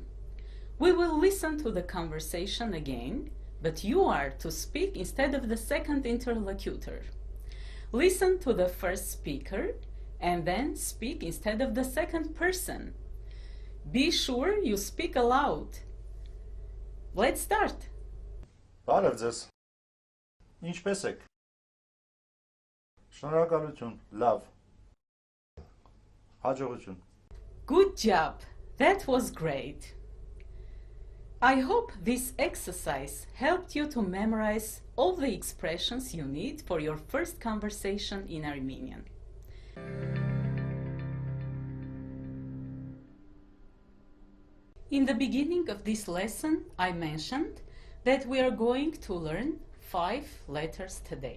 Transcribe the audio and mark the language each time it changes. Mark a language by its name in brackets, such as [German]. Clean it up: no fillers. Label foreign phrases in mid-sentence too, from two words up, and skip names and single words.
[English] We will listen to the conversation again, but you are to speak instead of the second interlocutor. Listen to the first speaker and then speak instead of the second person. Be sure you speak aloud. Let's start. [Armenian] Բարև ձեզ։ Ինչպես եք։ Շնորհակալություն, լավ։ Հաջողություն։ [English] Good job. That was great. I hope this exercise helped you to memorize all the expressions you need for your first conversation in Armenian. In the beginning of this lesson, I mentioned that we are going to learn 5 letters today.